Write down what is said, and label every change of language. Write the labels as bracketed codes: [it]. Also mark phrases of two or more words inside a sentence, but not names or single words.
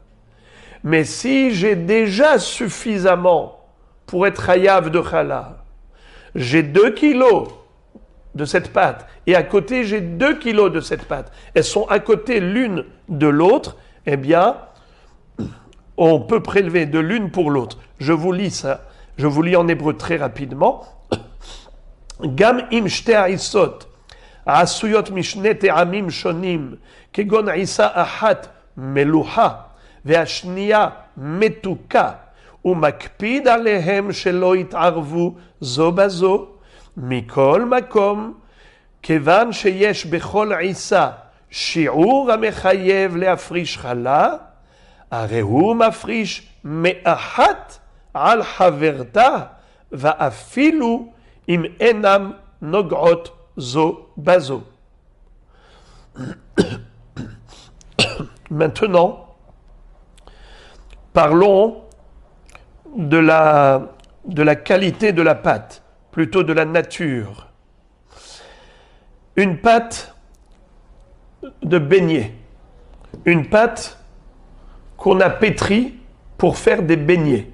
[fr] Mais si j'ai déjà suffisamment pour être hayav de challah, j'ai 2 kilos de cette pâte, et à côté j'ai 2 kilos de cette pâte, elles sont à côté l'une de l'autre, eh bien, on peut prélever de l'une pour l'autre. Je vous lis ça, je vous lis en hébreu très rapidement. [he] גם אם שתי העיסות העשויות משני טעמים שונים כגון עיסה אחת מלוחה והשנייה מתוקה ומקפיד עליהם שלא יתערבו זו בזו מכל מקום כיון שיש בכל עיסה שיעור המחייב להפריש חלה, הרי הוא מפריש מאחת על חברתה, ואפילו אם אינם נוגעות זו בזו. [fr] Maintenant, parlons de la qualité de la pâte, plutôt de la nature. Une pâte de beignet, une pâte qu'on a pétri pour faire des beignets.